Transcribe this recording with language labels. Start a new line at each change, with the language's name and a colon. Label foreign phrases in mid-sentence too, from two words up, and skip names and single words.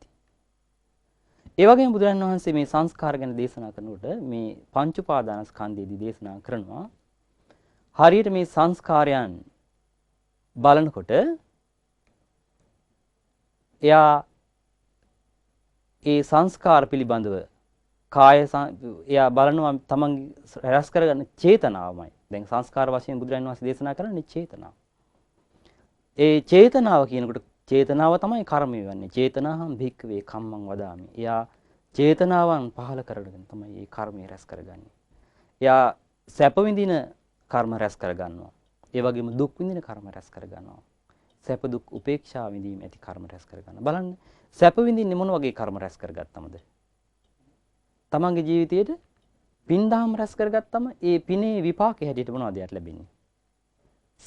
Sinhala: ඒ වගේම බුදුරජාණන් වහන්සේ මේ සංස්කාර ගැන දේශනා කරනකොට මේ පංච උපාදානස්කන්ධයේදී දේශනා කරනවා හරියට මේ සංස්කාරයන් බලනකොට එයා ඒ සංස්කාර පිළිබඳව එයා බලනවා තමන්ගේ රැස් කරගන්න චේතනාවමයි. දැන් සංස්කාර වශයෙන් බුදුරජාණන් වහන්සේ දේශනා කරන්නේ චේතනාව. ඒ චේතනාව කියනකොට චේතනාව තමයි කර්මය වෙන්නේ.
Pali: චේතනාහං භික්ඛවේ කම්මං වදාමි.
Sinhala: එයා චේතනාවන් පහල කරගෙන තමයි මේ කර්මය රැස් කරගන්නේ. එයා සැප විඳින කර්ම රැස් කරගන්නවා. ඒ වගේම දුක් විඳින කර්ම රැස් කරගන්නවා. සැප දුක් උපේක්ෂා විඳීම ඇති කර්ම රැස් කරගන්නවා. බලන්න සැප විඳින්නේ මොන වගේ කර්ම රැස් කරගත්තමද? තමන්ගේ ජීවිතයේට පින් දහම් රැස් කරගත්තම ඒ පිනේ විපාකය හැටියට මොනවද යට ලැබෙන්නේ?